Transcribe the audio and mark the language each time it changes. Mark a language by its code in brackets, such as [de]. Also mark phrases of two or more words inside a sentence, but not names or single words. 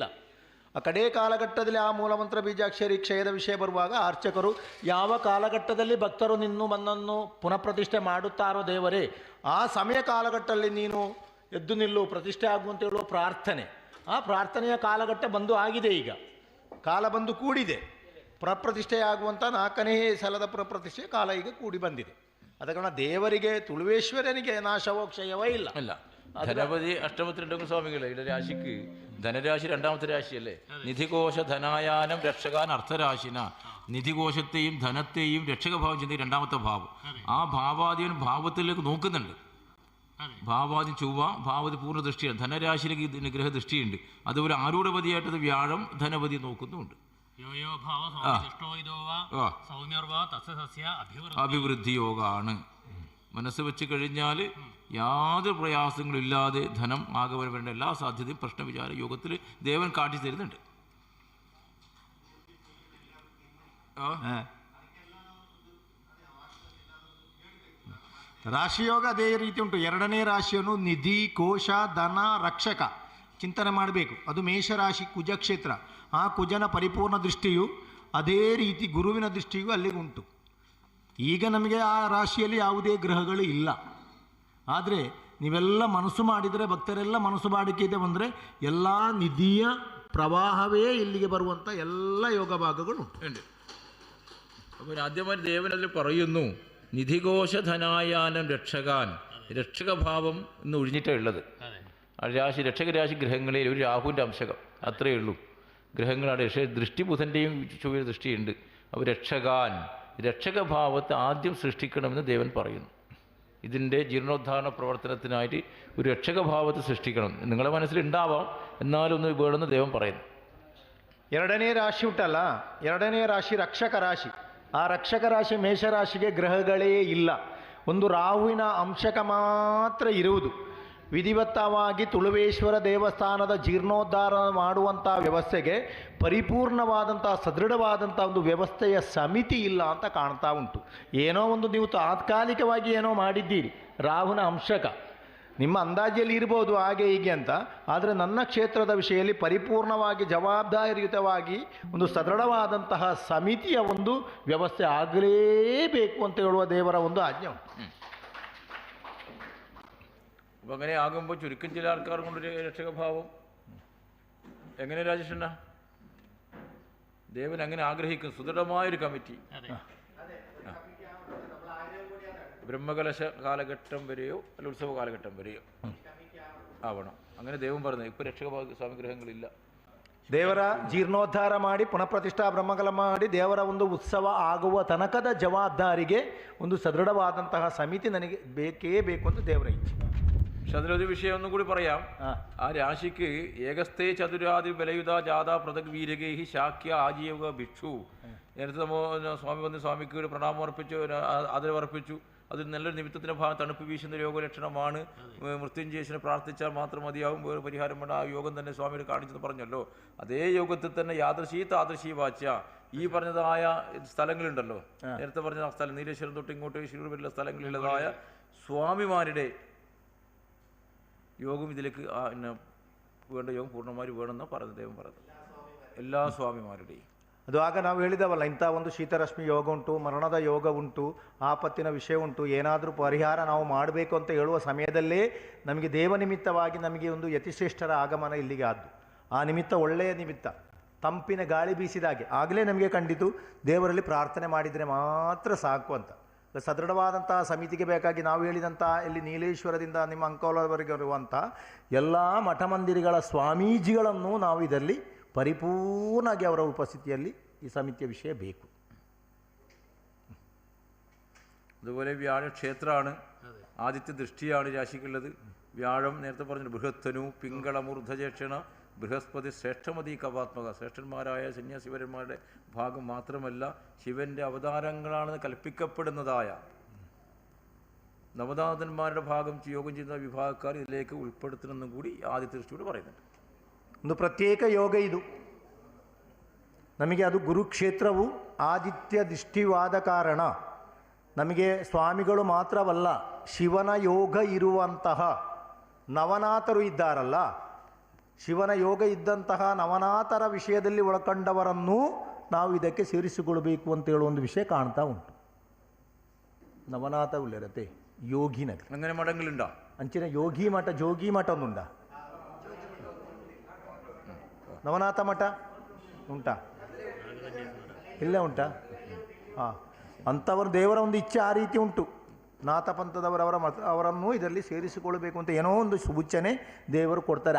[kn] ಆ ಕಡೇ ಕಾಲಘಟ್ಟದಲ್ಲಿ ಆ ಮೂಲಮಂತ್ರ ಬೀಜಾಕ್ಷರಿ ಕ್ಷಯದ ವಿಷಯ ಬರುವಾಗ ಅರ್ಚಕರು ಯಾವ ಕಾಲಘಟ್ಟದಲ್ಲಿ ಭಕ್ತರು ನನ್ನನ್ನು ಪುನಃಪ್ರತಿಷ್ಠೆ ಮಾಡುತ್ತಾರೋ ದೇವರೇ, ಆ ಸಮಯ ಕಾಲಘಟ್ಟದಲ್ಲಿ ನೀನು ಎದ್ದು ನಿಲ್ಲು, ಪ್ರತಿಷ್ಠೆ ಆಗುವಂತ ಹೇಳುವ ಪ್ರಾರ್ಥನೆ. ಆ ಪ್ರಾರ್ಥನೆಯ ಕಾಲಘಟ್ಟ ಬಂದು ಆಗಿದೆ. ಈಗ ಕಾಲ ಬಂದು ಕೂಡಿದೆ. ಪ್ರತಿಷ್ಠೆಯಾಗುವಂಥ 4ನೇ ಸಲದ ಪ್ರತಿಷ್ಠೆ ಕಾಲ ಈಗ ಕೂಡಿ ಬಂದಿದೆ. ಅದ ಕಾರಣ ದೇವರಿಗೆ ತುಳುವೇಶ್ವರನಿಗೆ ನಾಶವೋ ಕ್ಷಯವೋ ಇಲ್ಲ. [ml] അല്ല, ധനപതി അഷ്ടമത്തിലുണ്ടെങ്കിൽ സ്വാമികളെ ഇവിടെ രാശിക്ക് ധനരാശി 2ാമത്തെ രാശിയല്ലേ. [sa] നിധികോശ ധനായാനം രക്ഷകാൻ അർത്ഥരാശിന. [ml] നിധികോശത്തെയും ധനത്തെയും രക്ഷകഭാവം ചിന്തി 2ാമത്തെ ഭാവം. ആ ഭാവാദിയൻ ഭാവത്തിലേക്ക് നോക്കുന്നുണ്ട്. ഭാവാദി ചൊവ്വ ഭാവതി പൂർണ്ണ ദൃഷ്ടിയാണ്. ധനരാശിയിലേക്ക് ഗ്രഹദൃഷ്ടിയുണ്ട്. അതുപോലെ ആരൂഢപതിയായിട്ടത് വ്യാഴം ധനപതി നോക്കുന്നുമുണ്ട്. അഭിവൃദ്ധി യോഗമാണ്. മനസ്സ് വെച്ച് കഴിഞ്ഞാൽ യാതൊരു പ്രയാസങ്ങളും ഇല്ലാതെ ധനം ആകെ വരേണ്ട എല്ലാ സാധ്യതയും പ്രശ്നവിചാര യോഗത്തിൽ ദേവൻ കാട്ടി തരുന്നുണ്ട്. [kn] ರಾಶಿಯೋಗ ಅದೇ ರೀತಿ ಉಂಟು. 2ನೇ ರಾಶಿಯನ್ನು ನಿಧಿ, ಕೋಶ, ಧನ, ರಕ್ಷಕ ಚಿಂತನೆ ಮಾಡಬೇಕು. ಅದು ಮೇಷರಾಶಿ ಕುಜಕ್ಷೇತ್ರ. ಆ ಕುಜನ ಪರಿಪೂರ್ಣ ದೃಷ್ಟಿಯು ಅದೇ ರೀತಿ ಗುರುವಿನ ದೃಷ್ಟಿಯೂ ಅಲ್ಲಿಗೆ ಉಂಟು. ಈಗ ನಮಗೆ ಆ ರಾಶಿಯಲ್ಲಿ ಯಾವುದೇ ಗ್ರಹಗಳು ಇಲ್ಲ. ಆದರೆ ನೀವೆಲ್ಲ ಮನಸ್ಸು ಮಾಡಿದರೆ, ಭಕ್ತರೆಲ್ಲ ಮನಸ್ಸು ಮಾಡಿಕೆ ಬಂದರೆ ಎಲ್ಲ ನಿಧಿಯ ಪ್ರವಾಹವೇ ಇಲ್ಲಿಗೆ ಬರುವಂಥ ಎಲ್ಲ ಯೋಗ ഭാഗಗಳು [ml] ഉണ്ട്. അപ്പോൾ ആദ്യമായി ദേവൻ അതിൽ പറയുന്നു [sa] നിധികോശ ധനായാനം രക്ഷകാൻ. [ml] രക്ഷകഭാവം എന്ന് ഒഴിഞ്ഞിട്ടാണ് ഉള്ളത്. രാശി രക്ഷകരാശി ഗ്രഹങ്ങളിൽ ഒരു രാഹുവിൻ്റെ അംശകം അത്രയേ ഉള്ളൂ. ഗ്രഹങ്ങളാണ്. പക്ഷേ ദൃഷ്ടി ബുധൻ്റെയും ചൊവ്വയുടെ ദൃഷ്ടിയുണ്ട്. അപ്പോൾ രക്ഷകാൻ, രക്ഷകഭാവത്തെ ആദ്യം സൃഷ്ടിക്കണമെന്ന് ദേവൻ പറയുന്നു. ഇതിൻ്റെ ജീർണോദ്ധാരണ പ്രവർത്തനത്തിനായിട്ട് ഒരു രക്ഷകഭാവത്തെ സൃഷ്ടിക്കണം. നിങ്ങളുടെ മനസ്സിലുണ്ടാവാം, എന്നാലൊന്ന് വേണമെന്ന് ദേവൻ പറയുന്നു. [kn] 2ನೇ ರಾಶಿ ಉಂಟಲ್ಲ, 2ನೇ ರಾಶಿ ರಕ್ಷಕ ರಾಶಿ. ಆ ರಕ್ಷಕ ರಾಶಿ ಮೇಷರಾಶಿಗೆ ಗ್ರಹಗಳೇ ಇಲ್ಲ. ಒಂದು ರಾಹುವಿನ ಅಂಶಕ ಮಾತ್ರ ಇರುವುದು. ವಿಧಿವತ್ತವಾಗಿ ತುಳುವೇಶ್ವರ ದೇವಸ್ಥಾನದ ಜೀರ್ಣೋದ್ಧಾರ ಮಾಡುವಂಥ ವ್ಯವಸ್ಥೆಗೆ ಪರಿಪೂರ್ಣವಾದಂಥ ಸದೃಢವಾದಂಥ ಒಂದು ವ್ಯವಸ್ಥೆಯ ಸಮಿತಿ ಇಲ್ಲ ಅಂತ ಕಾಣ್ತಾ ಉಂಟು. ಏನೋ ಒಂದು ನೀವು ತಾತ್ಕಾಲಿಕವಾಗಿ ಏನೋ ಮಾಡಿದ್ದೀರಿ, ರಾಹುನ ಅಂಶಕ ನಿಮ್ಮ ಅಂದಾಜಿಯಲ್ಲಿ ಇರ್ಬೋದು ಹಾಗೆ ಹೀಗೆ ಅಂತ. ಆದರೆ ನನ್ನ ಕ್ಷೇತ್ರದ ವಿಷಯದಲ್ಲಿ ಪರಿಪೂರ್ಣವಾಗಿ ಜವಾಬ್ದಾರಿಯುತವಾಗಿ ಒಂದು ಸದೃಢವಾದಂತಹ ಸಮಿತಿಯ ಒಂದು ವ್ಯವಸ್ಥೆ ಆಗಲೇಬೇಕು ಅಂತ ಹೇಳುವ ದೇವರ ಒಂದು ಆಜ್ಞೆ ಉಂಟು. [ml] അപ്പം അങ്ങനെ ആകുമ്പോൾ ചുരുക്കം ചില ആൾക്കാർ കൊണ്ടൊരു രക്ഷകഭാവം എങ്ങനെ രാജേഷണ്ണ ദേവൻ അങ്ങനെ ആഗ്രഹിക്കും. സുദൃഢമായൊരു കമ്മിറ്റി ബ്രഹ്മകലശ കാലഘട്ടം വരെയോ അല്ല ഉത്സവ കാലഘട്ടം വരെയോ ആവണം. അങ്ങനെ ദൈവം പറഞ്ഞു. ഇപ്പോൾ രക്ഷകഭാവ സ്വാമി ഗ്രഹങ്ങളില്ല. [kn] ದೇವರ ಜೀರ್ಣೋದ್ಧಾರ ಮಾಡಿ ಪುನಃಪ್ರತಿಷ್ಠಾ ಬ್ರಹ್ಮಕಲ ಮಾಡಿ ದೇವರ ಒಂದು ಉತ್ಸವ ಆಗುವ ತನಕದ ಜವಾಬ್ದಾರಿಗೆ ಒಂದು ಸದೃಢವಾದಂತಹ ಸಮಿತಿ ನನಗೆ ಬೇಕೇ ಬೇಕು ಅಂತ ದೇವರ ಇಚ್ಛೆ. [ml] പക്ഷെ അതിലൊരു വിഷയം ഒന്നും കൂടി പറയാം. ആ രാശിക്ക് [sa] ഏകസ്ഥേ ചതുരാതി ബലയുധ ജാഥ പൃഥക് വീരകേഹി ശാക്യ ആജീവക ഭിക്ഷു. [ml] നേരത്തെ സ്വാമി വന്ന് സ്വാമിക്ക് ഒരു പ്രണാമം അർപ്പിച്ചു, ആദരവ് അർപ്പിച്ചു. അത് നല്ലൊരു നിമിത്തത്തിൻ്റെ ഭാഗം തണുപ്പ് വീശുന്ന രോഗലക്ഷണമാണ്. മൃത്യുഞ്ജയേശനെ പ്രാർത്ഥിച്ചാൽ മാത്രം മതിയാവും, വേറെ പരിഹാരം വേണ്ട. ആ യോഗം തന്നെ സ്വാമിയോട് കാണിച്ചത് പറഞ്ഞല്ലോ. അതേ യോഗത്തിൽ തന്നെ [sa] യാദൃശീ താദൃശീ [ml] വാച്ച ഈ പറഞ്ഞതായ സ്ഥലങ്ങളുണ്ടല്ലോ, നേരത്തെ പറഞ്ഞ ആ സ്ഥലം നീലേശ്വരം തൊട്ട് ഇങ്ങോട്ട് ശിരൂർ വരെയുള്ള സ്ഥലങ്ങളിലുള്ളതായ സ്വാമിമാരുടെ യോഗം ഇതിലേക്ക് വേണ്ട യോഗം പൂർണ്ണമായി വേണമെന്ന് പറഞ്ഞ ദൈവം പറഞ്ഞത് എല്ലാ സ്വാമിമാരുടെ. [kn] ಅದು ಆಗ ನಾವು ಹೇಳಿದವಲ್ಲ, ಇಂಥ ಒಂದು ಶೀತರಶ್ಮಿ ಯೋಗ ಉಂಟು, ಮರಣದ ಯೋಗ ಉಂಟು, ಆಪತ್ತಿನ ವಿಷಯ ಉಂಟು, ಏನಾದರೂ ಪರಿಹಾರ ನಾವು ಮಾಡಬೇಕು ಅಂತ ಹೇಳುವ ಸಮಯದಲ್ಲೇ ನಮಗೆ ದೇವನಿಮಿತ್ತವಾಗಿ ನಮಗೆ ಒಂದು ಯತಿಶ್ರೇಷ್ಠರ ಆಗಮನ ಇಲ್ಲಿಗೆ ಆದ್ದು. ಆ ನಿಮಿತ್ತ ಒಳ್ಳೆಯ ನಿಮಿತ್ತ, ತಂಪಿನ ಗಾಳಿ ಬೀಸಿದಾಗೆ ಆಗಲೇ ನಮಗೆ ಕಂಡಿತು ದೇವರಲ್ಲಿ ಪ್ರಾರ್ಥನೆ ಮಾಡಿದರೆ ಮಾತ್ರ ಸಾಕು ಅಂತ. ಸದೃಢವಾದಂತಹ ಸಮಿತಿಗೆ ಬೇಕಾಗಿ ನಾವು ಹೇಳಿದಂಥ ಇಲ್ಲಿ ನೀಲೇಶ್ವರದಿಂದ ನಿಮ್ಮ ಅಂಕೋಲವರೆಗೆ ಇರುವಂಥ ಎಲ್ಲ ಮಠ ಮಂದಿರಗಳ ಸ್ವಾಮೀಜಿಗಳನ್ನು ನಾವು ಇದರಲ್ಲಿ ಪರಿಪೂರ್ಣವಾಗಿ ಅವರ ಉಪಸ್ಥಿತಿಯಲ್ಲಿ ಈ ಸಮಿತಿಯ ವಿಷಯ ಬೇಕು. [ml] അതുപോലെ വ്യാഴക്ഷേത്രമാണ്, ആദിത്യ ദൃഷ്ടിയാണ് രാശിക്കുള്ളത്. വ്യാഴം നേരത്തെ പറഞ്ഞു [sa] ബൃഹത്തനു പിങ്കളമൂർധജക്ഷണ ബൃഹസ്പതി ശ്രേഷ്ഠമതി കവാത്മക, [ml] ശ്രേഷ്ഠന്മാരായ സന്യാസിവരന്മാരുടെ ഭാഗം മാത്രമല്ല ശിവൻ്റെ അവതാരങ്ങളാണെന്ന് കൽപ്പിക്കപ്പെടുന്നതായ നവനാഥന്മാരുടെ ഭാഗം യോഗം ചെയ്യുന്ന വിഭാഗക്കാർ ഇതിലേക്ക് ഉൾപ്പെടുത്തണമെന്നും കൂടി ആദിത്യ ദൃഷ്ടിയോട് പറയുന്നുണ്ട്. [kn] ಒಂದು ಪ್ರತ್ಯೇಕ ಯೋಗ ಇದು ನಮಗೆ. ಅದು ಗುರುಕ್ಷೇತ್ರವು ಆದಿತ್ಯ ದೃಷ್ಟಿವಾದ ಕಾರಣ ನಮಗೆ ಸ್ವಾಮಿಗಳು ಮಾತ್ರವಲ್ಲ, ಶಿವನ ಯೋಗ ಇರುವಂತಹ ನವನಾಥರು ಇದ್ದಾರಲ್ಲ, ಶಿವನ ಯೋಗ ಇದ್ದಂತಹ ನವನಾಥರ ವಿಷಯದಲ್ಲಿ ಒಳಕೊಂಡವರನ್ನೂ ನಾವು ಇದಕ್ಕೆ ಸೇರಿಸಿಕೊಳ್ಬೇಕು ಅಂತ ಹೇಳುವ ಒಂದು ವಿಷಯ ಕಾಣ್ತಾ ಉಂಟು. ನವನಾಥ ಉಳ್ಳರತೆ ಯೋಗಿ ನಗರ [ml] അങ്ങനെ മഠങ്ങളുണ്ടോ? [kn] ಅಂಚಿನ ಯೋಗಿ ಮಠ ಜೋಗಿ ಮಠ ಒಂದುಂಟಾ? ನವನಾಥ ಮಠ ಉಂಟಾ? ಇಲ್ಲ ಉಂಟಾ? ಹಾಂ, ಅಂಥವರು ದೇವರ ಒಂದು ಇಚ್ಛೆ ಆ ರೀತಿ ಉಂಟು. ನಾಥ ಪಂಥದವರವರ ಅವರನ್ನು ಇದರಲ್ಲಿ ಸೇರಿಸಿಕೊಳ್ಳಬೇಕು ಅಂತ ಏನೋ ಒಂದು ಸೂಚನೆ ದೇವರು ಕೊಡ್ತಾರೆ.